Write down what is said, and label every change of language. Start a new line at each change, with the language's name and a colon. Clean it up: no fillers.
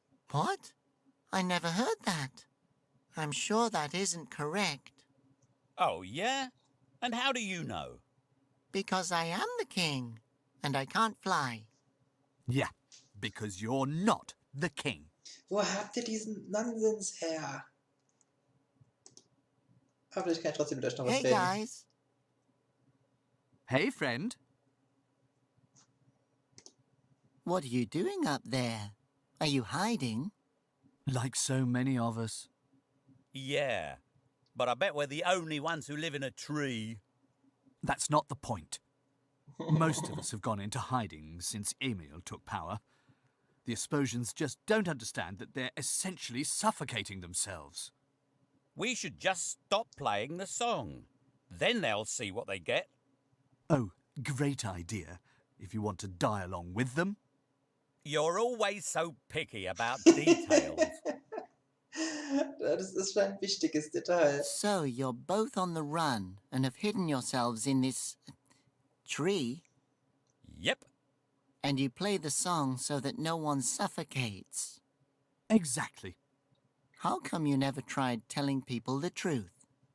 English: What? I never heard that. I'm sure that isn't correct. Oh, yeah? And how do you know? Because I am the king, and I can't fly. Yeah, because you're not the king.
German: Wo habt ihr diesen Nonsens her? Aber vielleicht kann ich trotzdem mit euch noch was
English: Hey,
German: reden.
English: guys. Hey, friend. What are you doing up there? Are you hiding? Like so many of us. Yeah, but I bet we're the only ones who live in a tree. That's not the point. Most of us have gone into hiding since Emil took power. The Asposians just don't understand that they're essentially suffocating themselves. We should just stop playing the song. Then they'll see what they get. Oh, great idea, if you want to die along with them. You're always so picky about details.
German: Das ist schon ein wichtiges Detail.
English: So you're both on the run and have hidden yourselves in this tree, Yep. and you play the song so that no one suffocates. Exactly. How come you never tried telling people the truth?